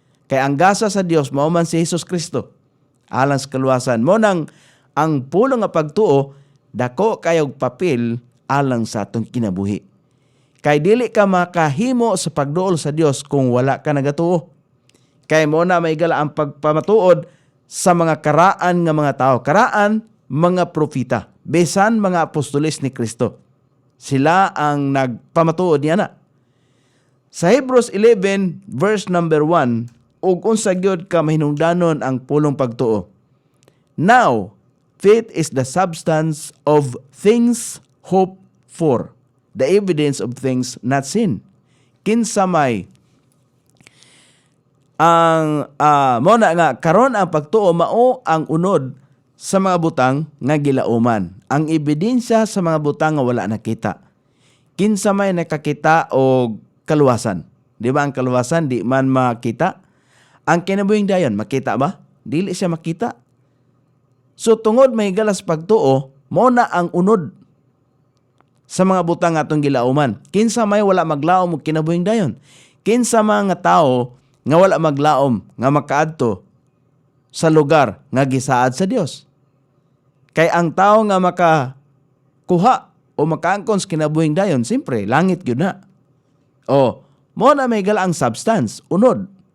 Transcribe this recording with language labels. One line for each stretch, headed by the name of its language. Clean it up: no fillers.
Cebuano: Kay ang gasa sa Dios mao man si Hesus Kristo. Alang sa kaluwasan mo nang ang pulong nga pagtuo dako kayog papel alang sa atong kinabuhi. Kay dili ka makahimo sa pagduol sa Dios kung wala ka nagatuo. Kay mo na may gala ang pagpamatuod sa mga karaan nga mga tao. Karaan mga propita, besan mga apostoles ni Kristo. Sila ang nagpamatuod niya na. Sa Hebrews 11 verse number 1, ug unsa gyud ka mahinungdanon ang pulong pagtuo. Now,
English: faith is the substance of things hoped for, the evidence of things not seen.
Cebuano: Kinsa may ang mo na nga karon ang pagtuo mao ang unod sa mga butang nga gilauman. Ang ebidensya sa mga butang nga wala nakita. Kinsa may nakakita og kaluwasan. Di ba ang kaluwasan di man makita? Ang kinabuhing dayon makita ba? Dili siya makita. So tungod may galas pagtuo, mo na ang unod sa mga butang atong gilauman. Kinsa may wala maglaom og kinabuhing dayon. Kinsa mga tao nga wala maglaom nga makaadto sa lugar nga gisaad sa Dios. Kay ang tao nga makakuha o makaangkon sa kinabuhing dayon, simpre langit gyud na. O mo na may gala ang substance, unod.